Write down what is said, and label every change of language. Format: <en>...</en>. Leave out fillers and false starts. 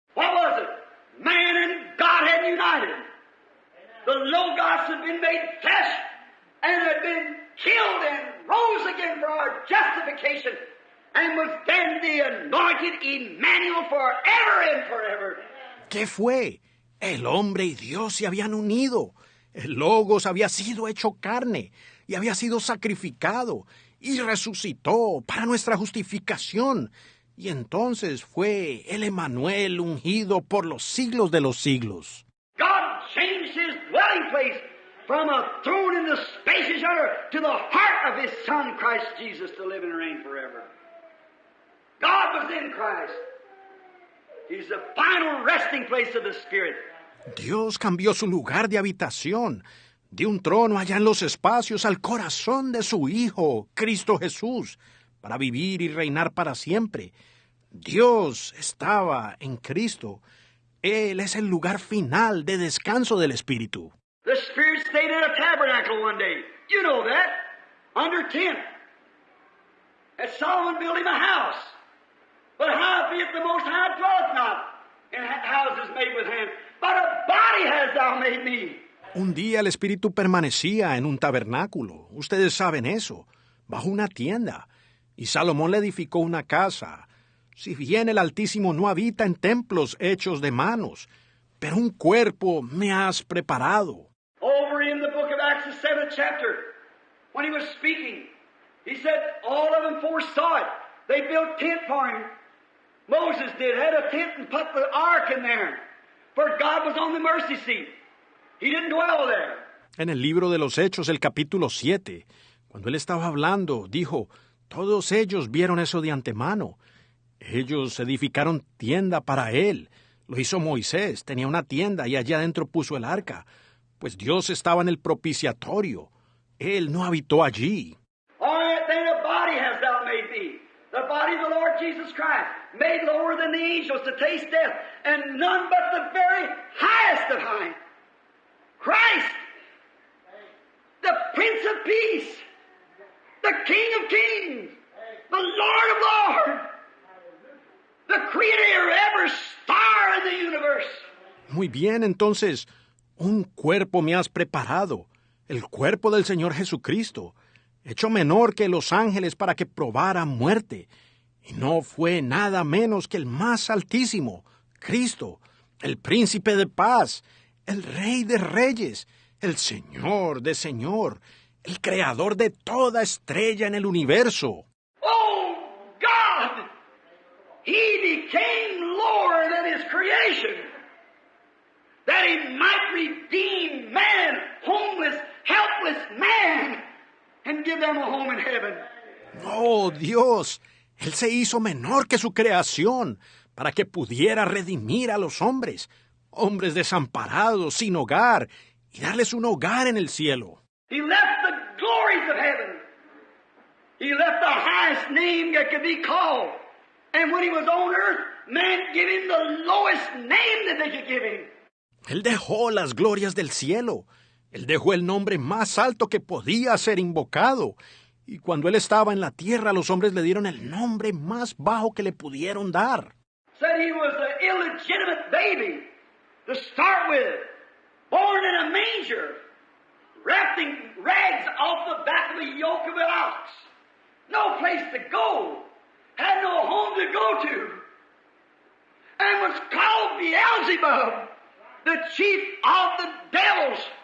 <en>What was it? Man and God had united. The Logos had been made flesh and had been killed and rose again for our justification and was then the anointed Emmanuel forever and forever.</en> <es>¿Qué fue? El hombre y Dios se habían unido. El Logos había sido hecho carne y había sido sacrificado y resucitó para nuestra justificación. Y entonces fue el Emmanuel ungido por los siglos de los siglos.</es> <en>God changed his dwelling place from a throne in the spacious earth to the heart of his Son, Christ Jesus, to live and reign forever. God was in Christ. He's the final resting place of the Spirit.</en> <es>Dios cambió su lugar de habitación, de un trono allá en los espacios al corazón de su Hijo, Cristo Jesús, para vivir y reinar para siempre. Dios estaba en Cristo. Él es el lugar final de descanso del Espíritu.</es> <en>The Spirit stayed in a tabernacle one day. You know that. Under tent. And Solomon built him a house. But howbeit the Most High dwelleth not in houses made with hands, but a body hast thou made me.</en> <es>Un día el Espíritu permanecía en un tabernáculo. Ustedes saben eso, bajo una tienda. Y Salomón le edificó una casa. Si bien el Altísimo no habita en templos hechos de manos, pero un cuerpo me has preparado.</es> <en>Over in the book of Acts, the 7th chapter, when he was speaking, he said all of them foresaw it. They built tent for him. Moses had a tent and put the ark in there. For God was on the mercy seat. He didn't dwell there.</en> <es>En el libro de los Hechos, el capítulo 7, cuando él estaba hablando, dijo, todos ellos vieron eso de antemano. Ellos edificaron tienda para él. Lo hizo Moisés, tenía una tienda y allá adentro puso el arca. Pues Dios estaba en el propiciatorio. Él no habitó allí.</es> <en>All right, then a body hast thou made me. The body of the Lord Jesus Christ, made lower than the angels to taste death, and none but the very highest of high. Christ, the Prince of Peace, the King of Kings, the Lord of Lords, the creator of every star in the universe.</en> <es>Muy bien, entonces, un cuerpo me has preparado, el cuerpo del Señor Jesucristo, hecho menor que los ángeles para que probara muerte. Y no fue nada menos que el más altísimo, Cristo, el príncipe de paz, el rey de reyes, el Señor de señor, el creador de toda estrella en el universo.</es> <en>Oh, God! He became lower than his creation, that he might redeem man, homeless, helpless man, and give them a home in heaven.</en> <es>¡Oh, Dios! Él se hizo menor que su creación para que pudiera redimir a los hombres, hombres desamparados, sin hogar, y darles un hogar en el cielo.</es> <en>He left the glories of heaven. He left the highest name that could be called. And when he was on earth, man gave him the lowest name that they could give him.</en> <es>Él dejó las glorias del cielo. Él dejó el nombre más alto que podía ser invocado. Y cuando él estaba en la tierra, los hombres le dieron el nombre más bajo que le pudieron dar.</es> <en>Said he was an illegitimate baby to start with, born in a manger, wrapped in rags off the back of the yoke of an ox. No place to go, had no home to go to, and was called Beelzebub, the chief of the devils.</en>